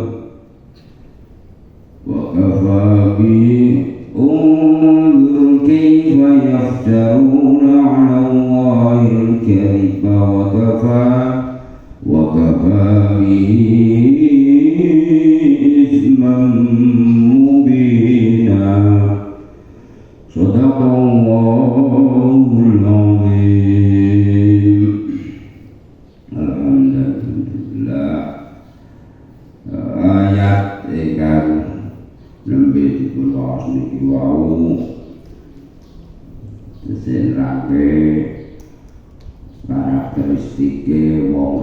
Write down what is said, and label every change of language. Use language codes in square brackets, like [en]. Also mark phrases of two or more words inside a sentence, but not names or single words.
[ar] وكفى به انظر كيف يفترون على الله الكذب وكفى به إثما مبينا صدق الله العظيم. Alhamdulillah. [jv] Ayat ingkang nembe dikulos niki wau disenrake karakteristike wong